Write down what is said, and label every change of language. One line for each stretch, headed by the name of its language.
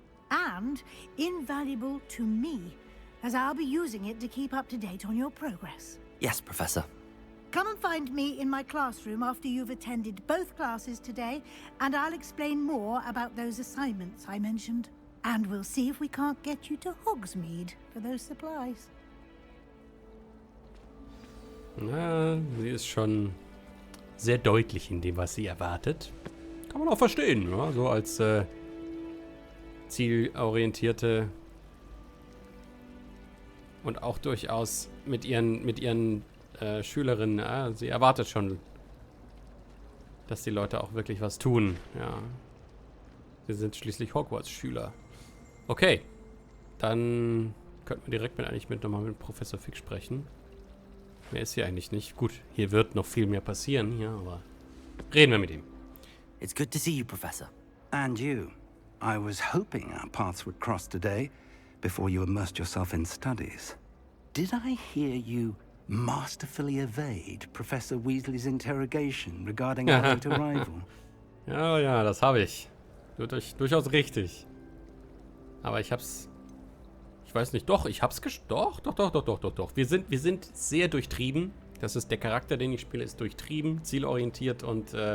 English: And invaluable to me, as I'll be using it to keep up to date on your progress. Yes, Professor. Come and find me in my classroom after you've attended both classes today, and I'll explain more about those assignments I mentioned. And we'll see if we can't get you to Hogsmeade for those supplies.
German: Na, sie ist schon sehr deutlich in dem, was sie erwartet. Kann man auch verstehen, ja? So als zielorientierte und auch durchaus mit ihren Schülerinnen. Ja? Sie erwartet schon, dass die Leute auch wirklich was tun. Ja. Sie sind schließlich Hogwarts-Schüler. Okay, dann könnten wir direkt nochmal mit Professor Fig sprechen. Mehr ist hier eigentlich nicht. Gut, hier wird noch viel mehr passieren, ja, aber reden wir mit ihm.
English: It's good to see you, Professor. And you. I was hoping our paths would cross today, before you immersed yourself in studies. Did I hear you masterfully evade Professor Weasley's interrogation regarding our late arrival?
German: Ja, das habe ich. Durchaus richtig. Aber ich weiß nicht, doch, ich hab's doch. Wir sind sehr durchtrieben. Das ist der Charakter, den ich spiele, ist durchtrieben, zielorientiert und